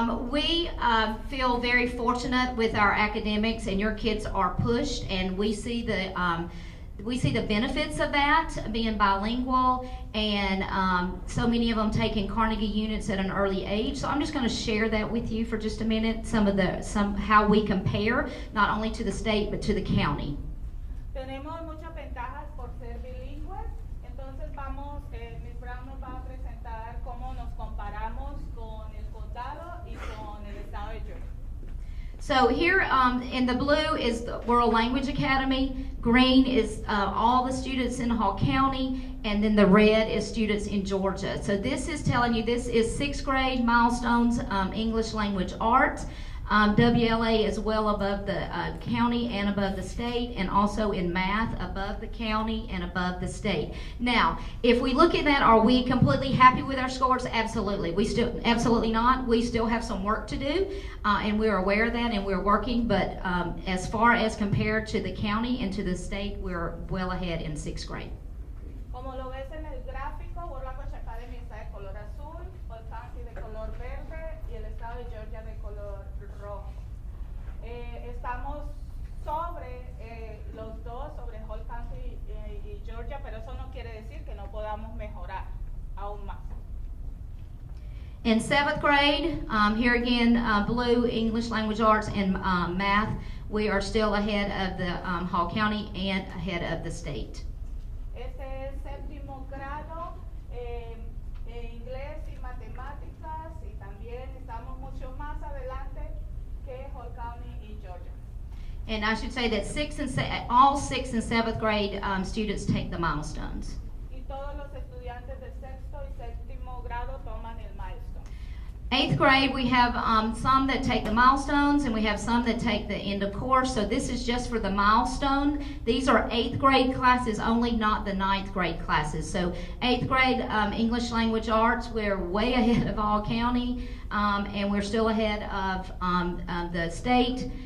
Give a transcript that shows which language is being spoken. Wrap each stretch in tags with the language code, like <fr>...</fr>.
<en>We feel very fortunate with our academics, and your kids are pushed, and we see the benefits of that, being bilingual, and so many of them taking Carnegie units at an early age. So I'm just going to share that with you for just a minute, how we compare, not only to the state, but to the county.</en> <es>Tenemos muchas ventajas por ser bilingües, entonces Miss Brown nos va a presentar cómo nos comparamos con el condado y con el estado de Georgia.</es> <en>So here in the blue is the World Language Academy, green is all the students in Hall County, and then the red is students in Georgia. So this is telling you this is 6th grade milestones, English Language Arts. WLA is well above the county and above the state, and also in math above the county and above the state. Now, if we look at that, are we completely happy with our scores? Absolutely. Absolutely not. We still have some work to do, and we're aware of that, and we're working. But as far as compared to the county and to the state, we're well ahead in 6th grade.</en> <es>Como lo ves en el gráfico, Borlaco Academy está de color azul, Old County de color verde y el estado de Georgia de color rojo. Estamos sobre los dos, sobre Whole County y Georgia, pero eso no quiere decir que no podamos mejorar aún más.</es> <en>In 7th grade, here again, blue, English Language Arts, and math, we are still ahead of the Hall County and ahead of the state.</en> <es>Este es séptimo grado, inglés y matemáticas, y también estamos mucho más adelante que Whole County y Georgia.</es> <en>And I should say that all 6th and 7th grade students take the milestones.</en> <es>Y todos los estudiantes de sexto y séptimo grado toman el milestone.</es> <en>8th grade, we have some that take the milestones, and we have some that take the end of course. So this is just for the milestone. These are 8th grade classes only, not the 9th grade classes. So 8th grade English Language Arts, we're way ahead of all county, and we're still ahead of the state.</en>